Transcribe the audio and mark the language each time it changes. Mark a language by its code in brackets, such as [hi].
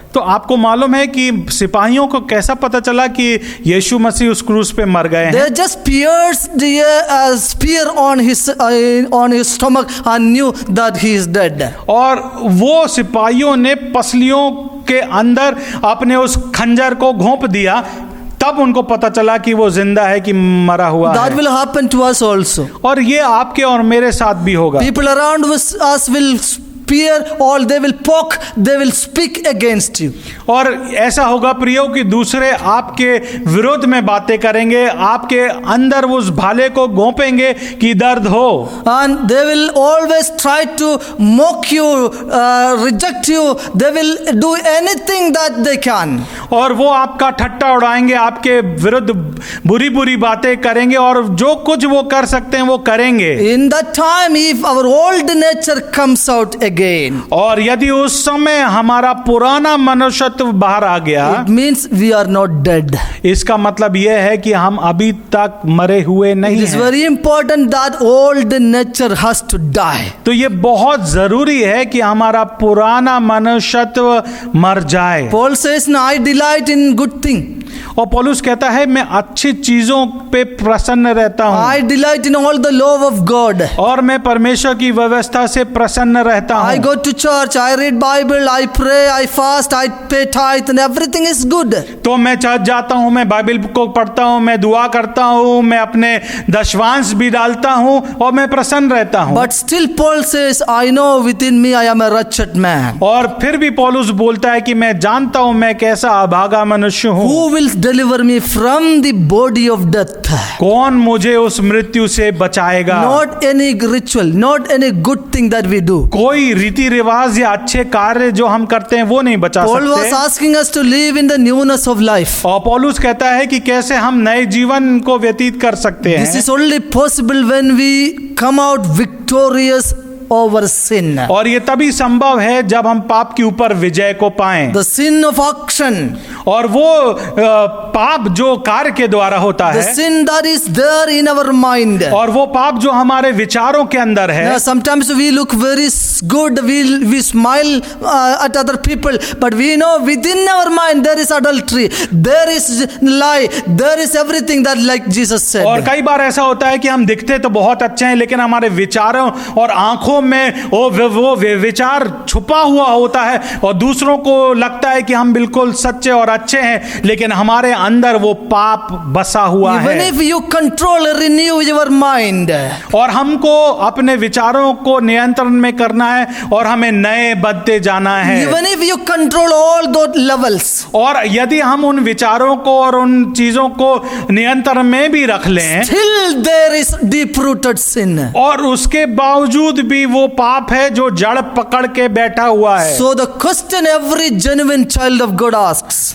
[hi] तो आपको मालूम है कि सिपाहियों को कैसा पता चला कि यीशु मसीह उस क्रूस पे मर गए हैं? [en] They just pierced the spear on his stomach and knew that he is dead. [hi] और वो सिपाहियों ने पसलियों के अंदर अपने उस खंजर को घोंप दिया, तब उनको पता चला कि वो जिंदा है कि मरा हुआ [en] That [hi] है। [en] will happen to us also. [hi] और ये आपके और मेरे साथ भी होगा। [en] People around us will spear or they will poke, they will speak against you. [hi] और ऐसा होगा प्रियो कि दूसरे आपके विरोध में बातें करेंगे, आपके अंदर उस भाले को घोंपेंगे कि दर्द हो। [en] And they will always try to mock you, reject you. They will do anything that they can. [hi] और वो आपका ठट्टा उड़ाएंगे, आपके विरुद्ध बुरी बुरी बातें करेंगे और जो कुछ वो कर सकते हैं वो करेंगे। [en] In that time, if our old nature comes out again, [hi] और यदि उस समय हमारा पुराना मनुष्यत्व बाहर आ गया, [en] it means we are not dead. [hi] इसका मतलब यह है कि हम अभी तक मरे हुए नहीं [en] It is [hi] हैं। [en] very important that old nature has to die. [hi] तो ये बहुत जरूरी है कि हमारा पुराना मनुष्यत्व मर जाए। [en] Paul says, "No, I delight in good thing. [hi] और पौलुस कहता है मैं अच्छी चीजों पे प्रसन्न रहता हूँ [en] I delight in all the law of God. [hi] और मैं परमेश्वर की व्यवस्था से प्रसन्न रहता [en] I [hi] हूँ। [en] go to church, I read Bible, I pray, I fast, I pay tithe, and everything is good." [hi] तो मैं चर्च जाता हूँ, मैं बाइबल को पढ़ता हूँ, मैं दुआ करता हूँ, मैं अपने दशवांश भी डालता हूँ और मैं प्रसन्न रहता हूँ। [en] But still Paul says, "I know within me I am a wretched man. [hi] और फिर भी पौलुस बोलता है कि मैं जानता हूँ मैं कैसा अभागा मनुष्य हूँ। [en] Who will deliver me from the body of death?" [hi] कौन मुझे उस मृत्यु से बचाएगा? [en] Not any ritual, not any good thing that we do. [hi] कोई रीति रिवाज या अच्छे कार्य जो हम करते हैं वो नहीं बचा [en] Paul was [hi] सकते। [en] asking us to live in the newness of life. [hi] और पौलुस कहता है कि कैसे हम नए जीवन को व्यतीत कर सकते [en] This [hi] हैं। [en] is only possible when we come out victorious over sin. [hi] और ये तभी संभव है जब हम पाप के ऊपर विजय को पाएं। [en] The sin of action, [hi] और वो पाप जो कार्य के द्वारा होता [en] the [hi] है, [en] sin that is there in our mind. [hi] और वो पाप जो हमारे विचारों के अंदर है। [en] Now, sometimes we look very good, we smile at other people, but we know within our mind there is adultery, there is lie, there is everything that, like Jesus said. [hi] और कई बार ऐसा होता है कि हम दिखते तो बहुत अच्छे हैं लेकिन हमारे विचारों और आंखों में वो विचार छुपा हुआ होता है और दूसरों को लगता है कि हम बिल्कुल सच्चे और अच्छे हैं लेकिन हमारे अंदर वो पाप बसा हुआ [en] Even [hi] है। [en] if you control, renew your mind. [hi] और हमको अपने विचारों को नियंत्रण में करना है और हमें नए बनते जाना है। [en] Even if you control all those levels, [hi] और यदि हम उन विचारों को और उन चीजों को नियंत्रण में भी रख लें, [en] still there is deep-rooted sin. [hi] और उसके बावजूद भी वो पाप है जो जड़ पकड़ के बैठा हुआ है। [en] So the question every genuine child of God asks,